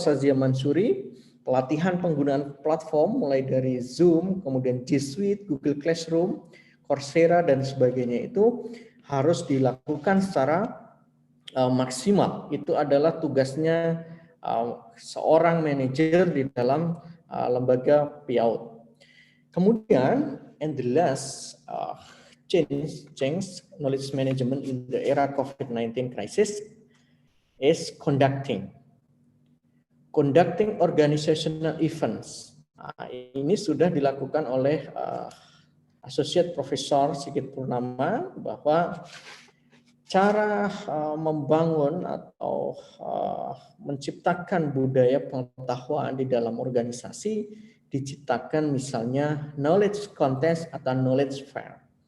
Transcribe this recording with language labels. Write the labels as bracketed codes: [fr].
[id] Sazia Mansuri, pelatihan penggunaan platform mulai dari Zoom, kemudian G Suite, Google Classroom, Coursera, dan sebagainya itu harus dilakukan secara maksimal. Itu adalah tugasnya seorang manajer di dalam lembaga PIAU. [en] Kemudian, and the last change knowledge management in the era COVID-19 crisis is conducting organizational events. [id] Nah, ini sudah dilakukan oleh Associate Profesor Sigit Purnama, bahwa cara membangun atau menciptakan budaya pengetahuan di dalam organisasi diciptakan misalnya knowledge contest atau knowledge fair.